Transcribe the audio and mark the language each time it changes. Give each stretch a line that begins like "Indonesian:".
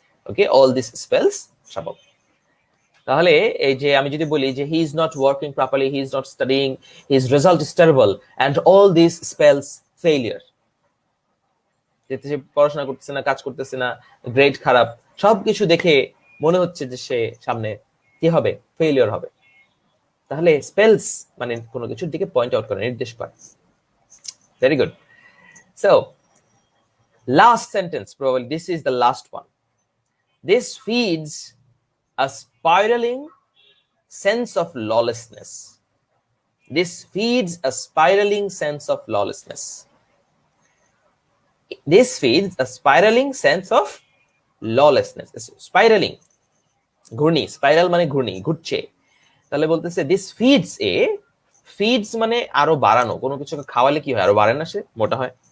Bangla: Okay,
English: All this spells trouble.
Bangla: তাহলে এই যে আমি যদি বলি যে
English: he is not working properly, he is not studying, his result is terrible and all this spells failure,
Bangla: যেতে সে পড়াশোনা করতেছে না, কাজ করতেছে না, গ্রেড খারাপ, সবকিছু দেখে মনে হচ্ছে যে সে সামনে কি হবে, ফেইলিয়ার হবে। তাহলে স্পেলস মানে কোনো কিছুর দিকে পয়েন্ট আউট করে, নির্দেশ করে।
English: Very good. So last sentence, probably this is the last one. This feeds a spiraling sense of lawlessness. This feeds a spiraling sense of lawlessness. This feeds a spiraling sense of lawlessness.
Bangla: Spiraling, ঘূর্ণি, spiral মানে ঘূর্ণি, ঘুরছে। তাহলে বলতেছে
English: this feeds feeds
Bangla: মানে আরো বাড়ানো, কোনো কিছুকে খাওয়ালে কি হয়, আরো বাড়ে না, সে মোটা হয়।